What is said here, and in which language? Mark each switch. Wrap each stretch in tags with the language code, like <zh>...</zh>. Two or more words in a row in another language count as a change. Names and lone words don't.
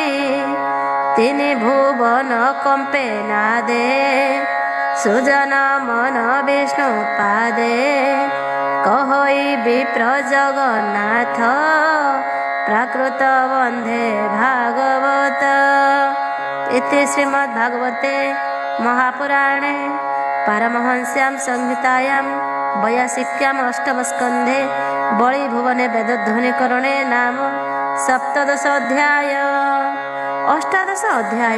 <or>ତିନି ଭୁବନ କମ୍ପେ ନାଦେ ସୁଜନ ମନ ବିଷ୍ଣୁ ପାଦେ କହଇ ବିପ୍ର ଜଗନ୍ନାଥ ପ୍ରାକୃତ ବନ୍ଧେ ଭାଗବତ</or> <sa>इति श्रीमद्भागवते महापुराणे पारमहंस्यां संहितायां 82 अष्टमस्कन्धे बलिभुवने वेदध्वनिकरणे नाम 17 अध्याय। 18 अध्याय।</sa>